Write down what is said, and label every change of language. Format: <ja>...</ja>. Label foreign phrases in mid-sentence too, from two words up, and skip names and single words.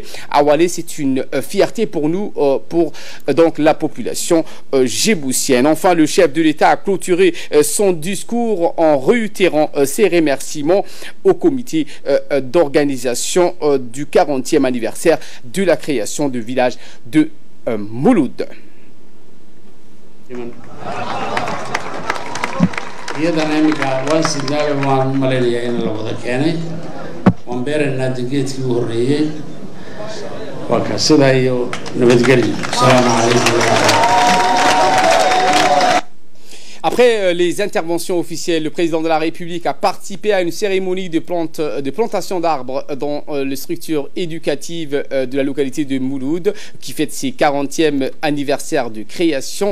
<fr>Awale, c'est une fierté pour nous, pour donc la population djiboutienne. Enfin, le chef de l'État a clôturé son discours en réitérant ses remerciements au comité d'organisation du 40e anniversaire de la création du village de Mouloud.</fr> <so>iyadana imika waan sidnaaga waan malaynayaa in la wada keenay waan beeraynaa geedkii u horreeyey waa ka sidaa iyo nabadgelyo.</so> <ar>Assalaamu calaykum.</ar> <fr>Après les interventions officielles, le président de la République a participé à une cérémonie de plantation d'arbres dans les structures éducatives de la localité de Mouloud, qui fête ses 40e anniversaire de création.</fr>